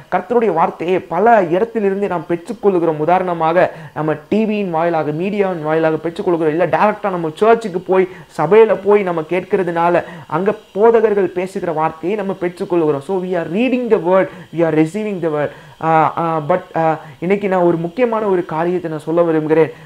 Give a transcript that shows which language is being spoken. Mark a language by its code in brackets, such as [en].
[ta] கர்த்தருடைய வார்த்தையை பல இடத்திலிருந்து நாம் பெற்றுக்கொள்கிறோம். உதாரணமாக நம்ம டிவியின் வாயிலாக, மீடியாவின் வாயிலாக பெற்றுக்கொள்கிறோம். இல்லை டைரக்டாக நம்ம சர்ச்சுக்கு போய் சபையில் போய் நம்ம கேட்கறதுனால அங்கே போதகர்கள் பேசுகிற வார்த்தையை நம்ம பெற்றுக்கொள்கிறோம். [en] So we are reading the word, we are receiving the word. [ta] But இன்னைக்கு நான் ஒரு முக்கியமான ஒரு காரியத்தை நான் சொல்ல விரும்புகிறேன்.